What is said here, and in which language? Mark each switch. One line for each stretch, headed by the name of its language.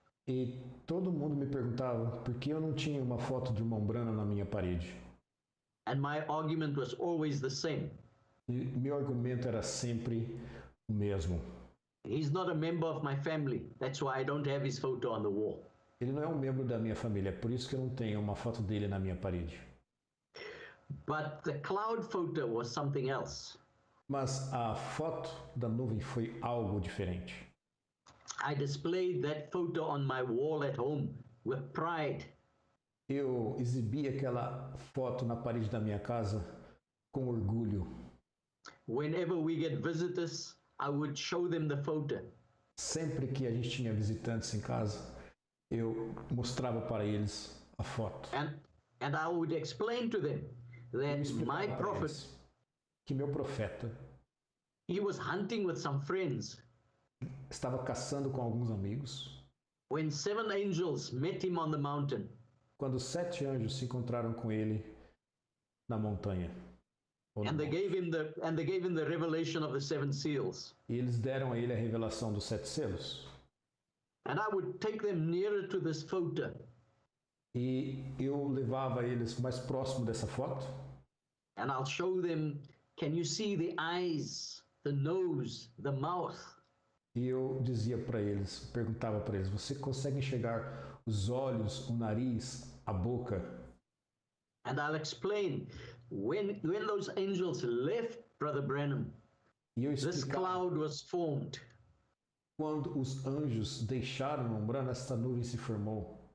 Portuguese: E todo mundo me perguntava por que eu não tinha uma foto do irmão Branham na minha parede.
English: And my argument was always the same.
Portuguese: E meu argumento era sempre o mesmo.
English: He's not a member of my family. That's why I don't have his photo on the wall.
Portuguese: Ele não é um membro da minha família, é por isso que eu não tenho uma foto dele na minha parede.
English: But the cloud photo was something else.
Portuguese: Mas a foto da nuvem foi algo diferente.
English: I displayed that photo on my wall at home with pride.
Portuguese: Eu exibi aquela foto na parede da minha casa com orgulho.
English: Whenever we get visitors, I would show them the photo.
Portuguese: Sempre que a gente tinha visitantes em casa, eu mostrava para eles a foto.
English: And I would explain to them that my prophet,
Portuguese: que meu profeta,
English: he was hunting with some friends.
Portuguese: Estava caçando com alguns amigos.
English: When 7 angels met him on the mountain.
Portuguese: Quando 7 anjos se encontraram com ele na montanha.
English: And they gave him the revelation of the 7 seals.
Portuguese: E eles deram a ele a revelação dos 7 selos.
English: And I would take them nearer to this photo.
Portuguese: E eu levava eles mais próximo dessa foto.
English: And I'll show them, can you see the eyes, the nose, the mouth?
Portuguese: E eu dizia para eles, perguntava para eles, você consegue enxergar os olhos, o nariz, a boca?
English: And I'll explain, when those angels left Brother Branham, this cloud was formed.
Portuguese: Quando os anjos deixaram o Branham, essa nuvem se formou.